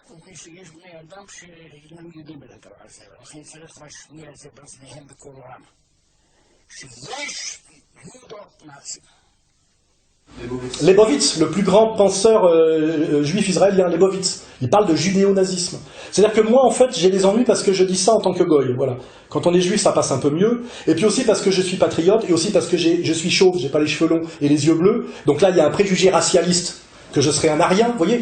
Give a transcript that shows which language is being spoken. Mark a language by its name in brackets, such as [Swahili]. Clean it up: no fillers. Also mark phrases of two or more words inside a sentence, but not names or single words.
[Hebrew] מפני שיש בני אדם שאינם יודעים את הדבר הזה, ולכן צריך להשמיע את זה באוזניהם בקול רם. שיש יהודות נאצים. [French] Leibovitz, le plus grand penseur juif israélien, Leibovitz, il parle de judéo-nazisme. C'est-à-dire que moi, en fait, j'ai des ennuis parce que je dis ça en tant que goy, voilà. Quand on est juif, ça passe un peu mieux, et puis aussi parce que je suis patriote, et aussi parce que je suis chauve, j'ai pas les cheveux longs et les yeux bleus, donc là, il y a un préjugé racialiste, que je serais un arien, vous voyez.